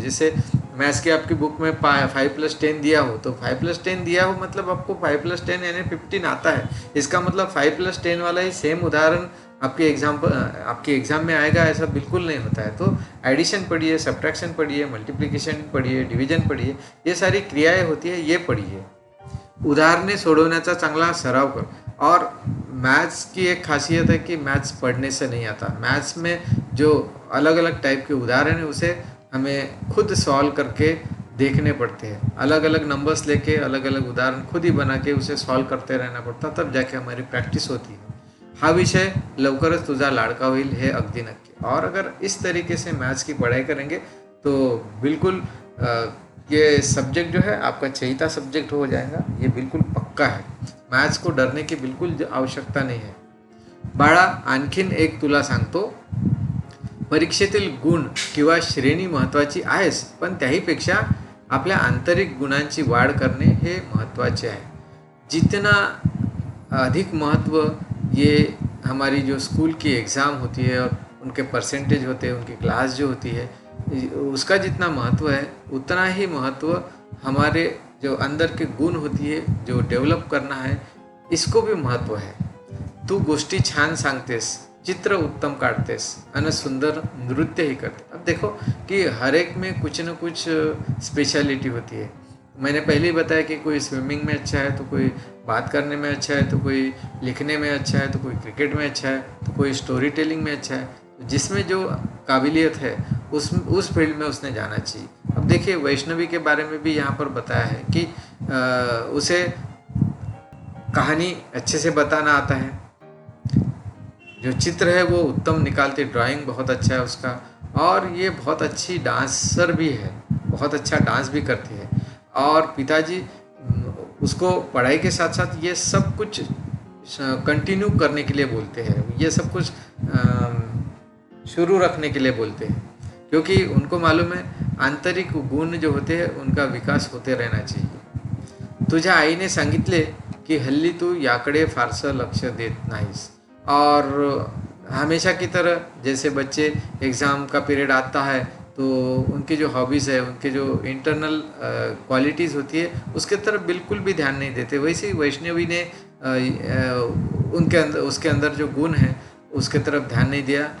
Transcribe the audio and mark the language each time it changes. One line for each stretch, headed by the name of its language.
Hindi: जैसे मैथ्स की आपकी बुक में 5 + 10 दिया हो, तो 5 + 10 दिया हो मतलब आपको 5 + 10 यानी 15 आता है। इसका मतलब 5 + 10 वाला ही सेम उदाहरण आपके एग्जाम में आएगा, ऐसा बिल्कुल नहीं होता है। तो एडिशन पढ़िए, सब्ट्रैक्शन पढ़िए, मल्टीप्लिकेशन पढ़िए, डिवीजन पढ़िए, ये सारी क्रियाएं होती है, ये पढ़िए।
Marathi: उदाहरणे सोडवण्याचा चांगला सराव कर।
Hindi: और मैथ्स की एक खासियत है कि मैथ्स पढ़ने से नहीं आता। मैथ्स में जो अलग अलग टाइप के उदाहरण है उसे हमें खुद सॉल्व करके देखने पड़ते हैं। अलग अलग नंबर्स लेके अलग अलग उदाहरण खुद ही बना के उसे सॉल्व करते रहना पड़ता, तब जाके हमारी प्रॅक्टिस होती है।
Marathi: हा विषय लवकरच तुझा लाडका होईल हे अगदी नक्की।
Hindi: और अगर इस तरीके से मैथ्स की पढ़ाई करेंगे तो बिल्कुल ये सब्जेक्ट जो है आपका चहीता सब्जेक्ट हो जाएगा, ये बिल्कुल पक्का है। मैथ्स को डरने की बिल्कुल आवश्यकता नहीं है।
Marathi: बाळा, आणखीन एक तुला सांगतो, परीक्षेतील गुण किंवा श्रेणी महत्त्वाची आहेच, पण त्याहीपेक्षा आपल्या आंतरिक गुणांची वाढ करणे हे महत्त्वाचे आहे।
Hindi: जितना अधिक महत्व ये हमारी जो स्कूल की एग्ज़ाम होती है और उनके परसेंटेज होते हैं, उनकी क्लास जो होती है, उसका जितना महत्व है उतना ही महत्व हमारे जो अंदर के गुण होती है, जो डेवलप करना है, इसको भी महत्व है।
Marathi: तू गोष्टी छान सांगतेस, चित्र उत्तम काढतेस आणि सुंदर नृत्यही करते।
Hindi: अब देखो कि हर एक में कुछ न कुछ स्पेशलिटी होती है। मैंने पहले ही बताया कि कोई स्विमिंग में अच्छा है, तो कोई बात करने में अच्छा है, तो कोई लिखने में अच्छा है, तो कोई क्रिकेट में अच्छा है, तो कोई स्टोरी टेलिंग में अच्छा है। जिसमें जो काबिलियत है उस फील्ड में उसने जाना चाहिए। अब देखिए वैष्णवी के बारे में भी यहाँ पर बताया है कि उसे कहानी अच्छे से बताना आता है, जो चित्र है वो उत्तम निकालती, ड्राइंग बहुत अच्छा है उसका, और ये बहुत अच्छी डांसर भी है, बहुत अच्छा डांस भी करती है। और पिताजी उसको पढ़ाई के साथ साथ ये सब कुछ कंटिन्यू करने के लिए बोलते हैं, ये सब कुछ शुरू रखने के लिए बोलते हैं, क्योंकि उनको मालूम है आंतरिक गुण जो होते हैं उनका विकास होते रहना चाहिए।
Marathi: तुझ्या आईने सांगितले की हल्ली तू याकडे फारसं लक्ष देत नाहीस।
Hindi: और हमेशा की तरह जैसे बच्चे एग्ज़ाम का पीरियड आता है तो उनकी जो हॉबीज़ है, उनके जो इंटरनल क्वालिटीज़ होती है उसके तरफ बिल्कुल भी ध्यान नहीं देते। वैसे ही वैष्णवी ने उसके अंदर जो गुण है उसके तरफ ध्यान नहीं दिया।